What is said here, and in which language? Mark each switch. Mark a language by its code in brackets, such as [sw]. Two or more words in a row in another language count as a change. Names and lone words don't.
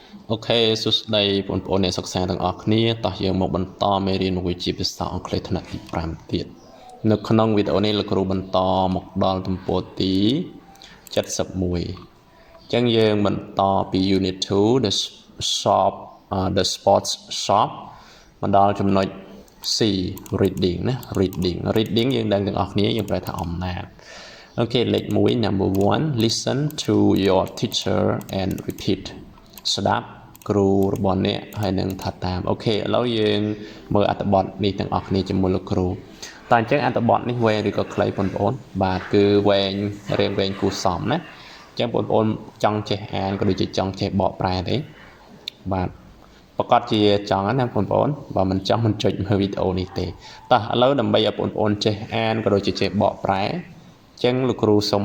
[km] អូខេសួស្តីបងប្អូនអ្នកសិក្សាទាំងអស់គ្នាតោះយើងមកបន្តមេរៀនមួយជាភាសាអង់គ្លេសថ្នាក់ទី5ទៀតនៅក្នុងវីដេអូនេះលោកគ្រូបន្តមកដល់ទំព័រទី71អញ្ចឹងយើងបន្តពី [en] Unit 2 the shop the sports shop [km] មកដល់ចំណុច C reading ណា reading យើងដឹងទាំងអស់គ្នាយើងប្រែថាអំណាចអូខេលេខ1 number 1 [en] listen to your teacher and repeat [km] ស្ដាប់គ្រូរបស់អ្នកហើយនឹងថាតាមអូខេឥឡូវយើងមើលអត្ថបទនេះទាំងអស់គ្នាជាមួយលោកគ្រូតើអញ្ចឹងអត្ថបទនេះវែងឬក៏ខ្លីបងប្អូនបាទគឺវែងរៀងវែងគួរសមណាអញ្ចឹងបងប្អូនចង់ចេះអានក៏ដូចជា ចង់ចេះបកប្រែទេបាទប្រកាសជាចង់ណាបងប្អូនបើមិនចង់មិនចុចមើលវីដេអូនេះទេតោះឥឡូវដើម្បីឲ្យបងប្អូនចេះអានក៏ដូចជាចេះបកប្រែអញ្ចឹងលោកគ្រូសូម